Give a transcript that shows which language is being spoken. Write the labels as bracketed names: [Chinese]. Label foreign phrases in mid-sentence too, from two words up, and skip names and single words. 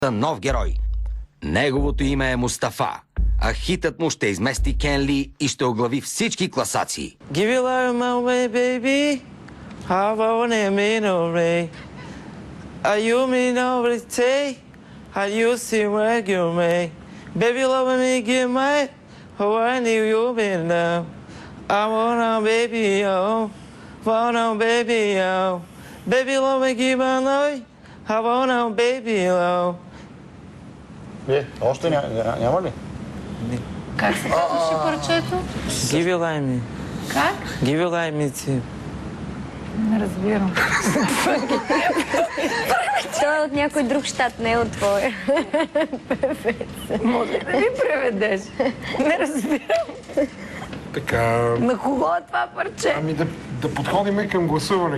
[Bulgarian] нов герой. Неговото име е Мустафа, а хитът му ще измести Кен Ли и ще оглави всички класации. [English] Give your life my way, baby. How about me no way? Are you me no say? How you see where you may? Baby love me give my how I knew you been now. I wanna baby wanna baby baby love me give my life. I wanna baby [Bulgarian] Още няма ли? Как се казваше парчето? [English] Give your life me. [Bulgarian] Как? [English] Give your life me too. [Bulgarian] Не разбирам. Той е от някой друг щат, не е от твоя. Може да ми преведеш? Не разбирам. Така, На кого е това парче? ами да подходим към гласуване.